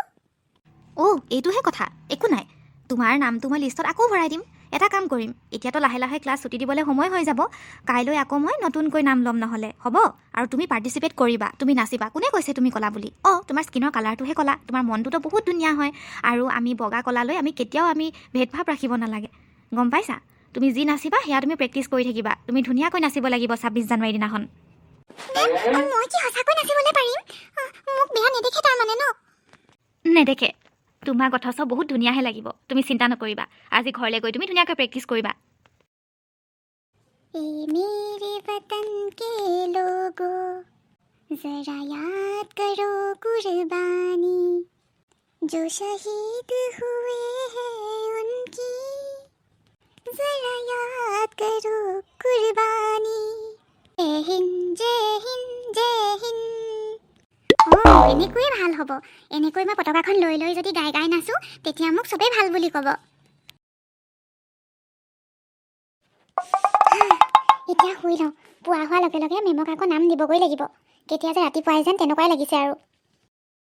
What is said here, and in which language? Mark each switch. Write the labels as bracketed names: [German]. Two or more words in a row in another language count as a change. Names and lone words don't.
[Assamese] এইটোহে কথা একো নাই তোমাৰ নামটো মই লিষ্টত আকৌ ভৰাই দিম এটা কাম কৰিম এতিয়াতো লাহে লাহে ক্লাছ ছুটি দিবলৈ সময় হৈ যাব কাইলৈ আকৌ মই নতুনকৈ নাম ল'ম নহ'লে হ'ব আৰু তুমি পাৰ্টিচিপেট কৰিবা তুমি নাচিবা কোনে কৈছে তুমি ক'লা বুলি তোমাৰ স্কিনৰ কালাৰটোহে ক'লা তোমাৰ মনটোতো বহুত ধুনীয়া হয় আৰু আমি বগা ক'লালৈ আমি কেতিয়াও ভেদভাৱ ৰাখিব নালাগে গম পাইছা তুমি যি নাচিবা সেয়া তুমি প্ৰেক্টিছ কৰি থাকিবা তুমি ধুনীয়াকৈ নাচিব লাগিব 26 জানুৱাৰী দিনাখন মই কি সঁচাকৈ নাচিবলৈ পাৰিম মোক বেয়া নেদেখে তাৰমানে ন নেদেখে তোমাৰ কথা চব বহুত ধুনীয়াহে লাগিব তুমি চিন্তা নকৰিবা আজি ঘৰলৈ গৈ তুমি ধুনীয়াকৈ প্ৰেক্টিছ কৰিবা [Hindi] मेरे वतन के लोगों जरा याद करो कुर्बानी जो शहीद हुए हैं उनकी जरा याद करो कुर्बानी जय हिंद जय हिंद जय हिंद [Assamese] এনেকৈয়ে ভাল হ'ব এনেকৈ মই পতাকাখন লৈ যদি গাই নাচো তেতিয়া মোক চবেই ভাল বুলি ক'ব এতিয়া শুই লওঁ পুৱা হোৱাৰ লগে লগে মেমক আকৌ নাম দিবগৈ লাগিব কেতিয়া যে ৰাতিপুৱাই যেন তেনেকুৱাই লাগিছে আৰু